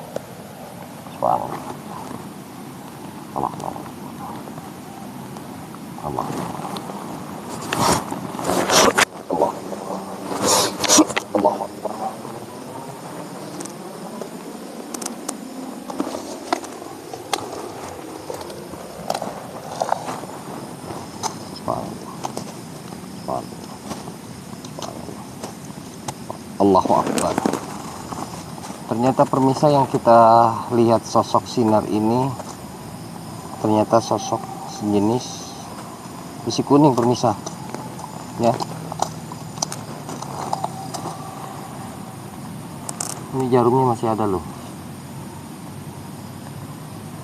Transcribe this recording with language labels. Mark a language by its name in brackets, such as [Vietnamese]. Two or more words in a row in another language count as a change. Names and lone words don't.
[Arabic] Subhanallah. Allah. Allah. Allah. الله. الله أكبر. [Indonesian] Ternyata permisa yang kita lihat sosok sinar ini ternyata sosok sejenis besi kuning permisa, ya. Ini jarumnya masih ada loh.